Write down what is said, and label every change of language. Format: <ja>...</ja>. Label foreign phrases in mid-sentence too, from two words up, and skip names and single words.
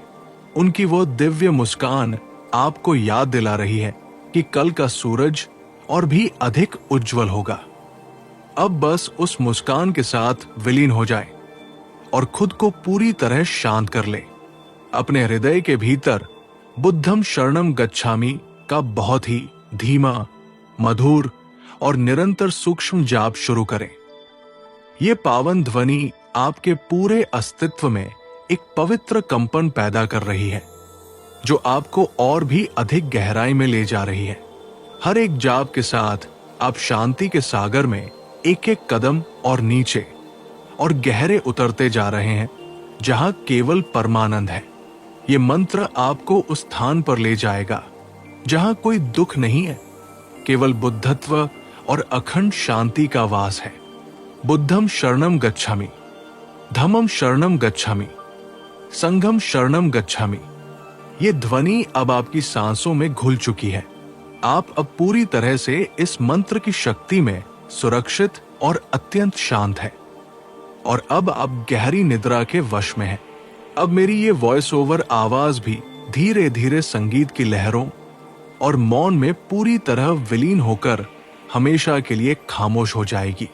<hi>उनकी वो दिव्य मुस्कान आपको याद दिला रही है कि कल का सूरज और भी अधिक उज्जवल होगा। अब बस उस मुस्कान के साथ विलीन हो जाए और खुद को पूरी तरह शांत कर ले। अपने हृदय के भीतर</hi> <pi>बुद्धम शरणम गच्छामि</pi> <hi>का बहुत ही धीमा, मधुर और निरंतर सूक्ष्म जाप शुरू करें। ये पावन ध्वनि आपके पूरे अस्तित्व में एक पवित्र कंपन पैदा कर रही है जो आपको और भी अधिक गहराई में ले जा रही है। हर एक जाप के साथ आप शांति के सागर में एक एक कदम और नीचे और गहरे उतरते जा रहे हैं जहां केवल परमानंद है। ये मंत्र आपको उस स्थान पर ले जाएगा जहां कोई दुख नहीं है, केवल बुद्धत्व और अखंड शांति का वास है।</hi> <pi>बुद्धम शरणम गच्छामि, धम्मम शरणम गच्छामि, संघम शरणम गच्छामि।</pi> <hi>ये ध्वनि अब आपकी सांसों में घुल चुकी है। आप अब पूरी तरह से इस मंत्र की शक्ति में सुरक्षित और अत्यंत शांत है और अब आप गहरी निद्रा के वश में हैं। अब मेरी ये</hi> <en>voice over</en> <hi>आवाज भी धीरे धीरे संगीत की लहरों और मौन में पूरी तरह विलीन होकर हमेशा के लिए खामोश हो जाएगी।</hi>